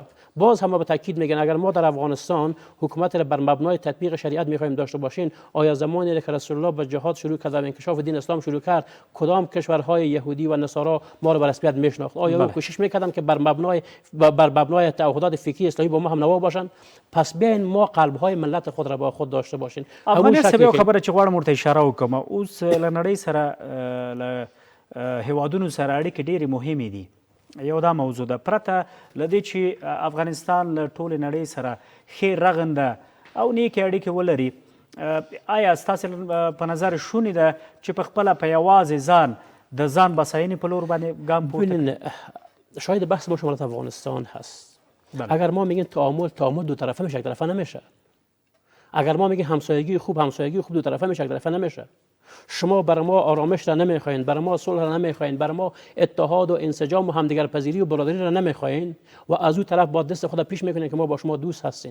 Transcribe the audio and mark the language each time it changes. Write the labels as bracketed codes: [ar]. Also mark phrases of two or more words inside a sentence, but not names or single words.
[fa] باز هم به تاکید میگن اگر ما در افغانستان حکومت را بر مبنای تطبیق شریعت میخوایم داشته باشین، آیا زمانی که رسول الله به جهاد شروع کرد و انکشاف دین اسلام شروع کرد، کدام کشورهای یهودی و نصارا ما رو به رسمیت میشناخت؟ آیا کوشش میکردن که بر مبنای تعهدات فکری اسلامی با ما هم نوا باشن؟ پس بیاین ما قلبهای ملت خود را با خود داشته باشین. [ps] همون سبب خبره چې غواړم ورته اشاره وکم، اوس لنړۍ سره هیوادونو سره اړیکې ډېرې مهمې دي. یو دا موضوع ده، پرته له دې چې افغانستان له ټولې نړۍ سره ښې رغنده او نیکې اړیکې ولري، آیا ستاسې په نظر شونې ده چې په خپله په یوازې ځان د ځان بساینې په لور باندې ګام پورته؟ [fa] شاید بحث ما شمالت افغانستان هست. اگر ما میگیم تعامل دو طرفه میشه، یک طرفه نمیشه. اگر ما میگیم همسایگی خوب دو طرفه میشه، یک طرفه نمیشه. شما برای ما آرامش را نمیخواین، برای ما صلح را نمیخواین، برای ما اتحاد و انسجام و همدیگر پذیری و برادری را نمیخواین و از اون طرف با دست خود پیش میکنین که ما با شما دوست هستین.